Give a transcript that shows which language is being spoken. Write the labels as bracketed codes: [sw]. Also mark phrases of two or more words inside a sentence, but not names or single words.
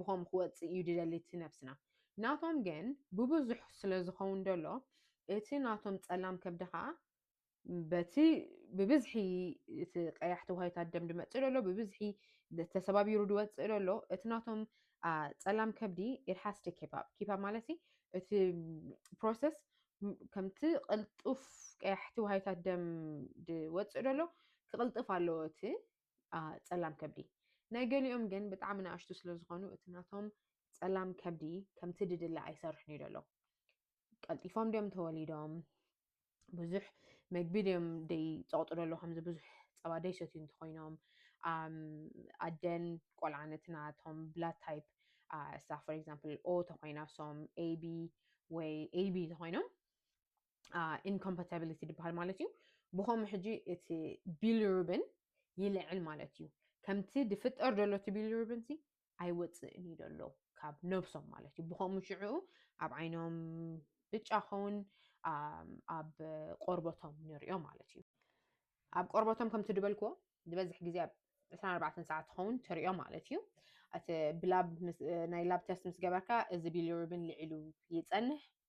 [ti] ብከምኡ ክወፅእ እዩ ዝደሊ እቲ ነብስና ናቶም ግን ብብዙሕ ስለ ዝኸውን ደሎ እቲ ናቶም ፀላም ከብዲ ከዓ በቲ ብብዝሒ እቲ ቀያሕቲ ዋህታት ደም ድመፅእ ደሎ ብብዝሒ ተሰባቢሩ ድወፅእ ደሎ እቲ ናቶም ፀላም ከብዲ [en] it has to keep up [ti] ማለት እቲ ፕሮሰስ ከምቲ ቅልጡፍ ቀያሕቲ ዋህታት ደም ድወፅእ ደሎ ክቅልጥፍ ኣለዎ እቲ ፀላም ከብዲ ናይ ገሊኦም ግን ብጣዕሚ ንኣሽቱ ስለ ዝኾኑ እቲ ናቶም ፀላም ከብዲ ከምቲ ድድሊ ኣይሰርሕን እዩ ደሎ ቀልጢፎም ድዮም ተወሊዶም ብዙሕ መግቢ ድዮም ደይፀቕጡ ደሎ ከምዚ ብዙሕ ፀባ ደይሰትዩ እንተኮይኖም ኣደን ቆልዓን እቲ ናቶም [en] blood type [ti] እሳ [en] for example [ti] O ተኮይና ሶም AB ወይ AB ተኮይኖም incompatibility ዝበሃል ማለት እዩ ብከምኡ ሕጂ እቲ ቢሊሩቢን ይልዕል ማለት እዩ ከምቲ ድፍጠር ደሎ እቲ ቢሊሩቢን ኣይወፅእን እዩ ደሎ ካብ ነብሶም ማለት እዩ ብከምኡ ሽዑ ኣብ ዓይኖም ብጫ ኸውን ኣብ ቆርበቶም ንሪኦ ማለት እዩ ኣብ ቆርበቶም ከምቲ ድበልክዎ ዝበዝሕ ግዜ ኣብ 24 ሰዓት ኸውን ትሪኦ ማለት እዩ እቲ ናይ [en] lab test [ti] ምስ ገበርካ እዚ ቢሊሩቢን ልዒሉ ይፀንሕ